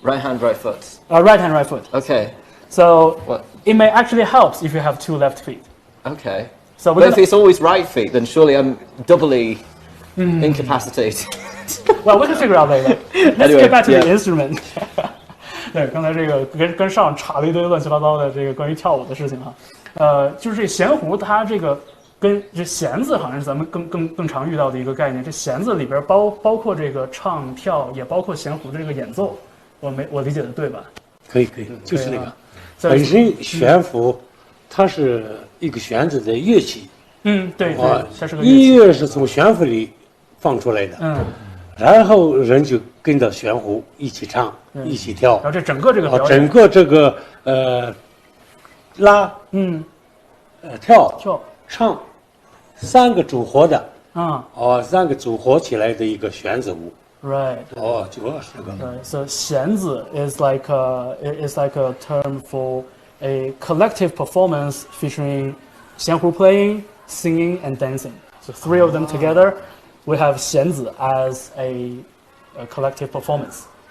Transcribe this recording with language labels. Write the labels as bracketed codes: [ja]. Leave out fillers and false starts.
[en] Right hand, right foot. Right hand, right foot. Okay. So it may actually help if you have 2 left feet. Okay. So but if it's always right feet, then surely I'm doubly incapacitated. Well, we can figure out later. Let's get back to the instrument. [zh] 对，刚才这个跟上插了一堆乱七八糟的这个关于跳舞的事情哈。就是这弦胡，它这个跟这弦子好像是咱们更常遇到的一个概念。这弦子里边包括这个唱跳，也包括弦胡的这个演奏。我理解的对吧？可以，就是那个。本身弦胡，它是一个弦子的乐器。对，它是个乐器。音乐是从弦胡里放出来的。然后人就跟着弦胡一起唱，一起跳。然后这整个这个表演，整个这个拉，跳、唱，3个组合的，3个组合起来的一个弦子舞。 [en] Right. [zh] 主要是这个。 [en] Right. So 弦子 is like a term for a collective performance featuring 弦胡 playing, singing, and dancing. So 3 of them together. We have 弦子 as a collective performance.